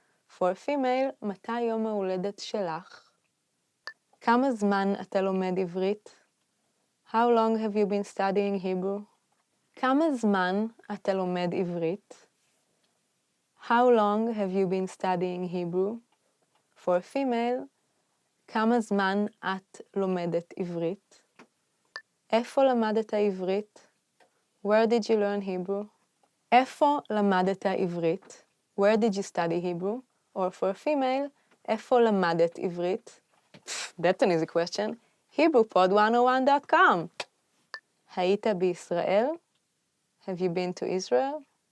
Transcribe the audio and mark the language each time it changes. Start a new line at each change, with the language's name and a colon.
English: For a female,
Hebrew: מתי יום ההולדת שלך? כמה זמן אתה לומד עברית?
English: How long have you been studying Hebrew?
Hebrew: כמה זמן אתה לומד עברית?
English: How long have you been studying Hebrew? For a female,
Hebrew: כמה זמן את לומדת עברית? איפה למדת עברית?
English: Where did you learn Hebrew?
Hebrew: איפה למדת עברית?
English: Where did you study Hebrew? Or for a female,
Hebrew: איפה למדת עברית?
English: That's an easy question. HebrewPod101.com.
Hebrew: היית בישראל?
English: Have you been to Israel?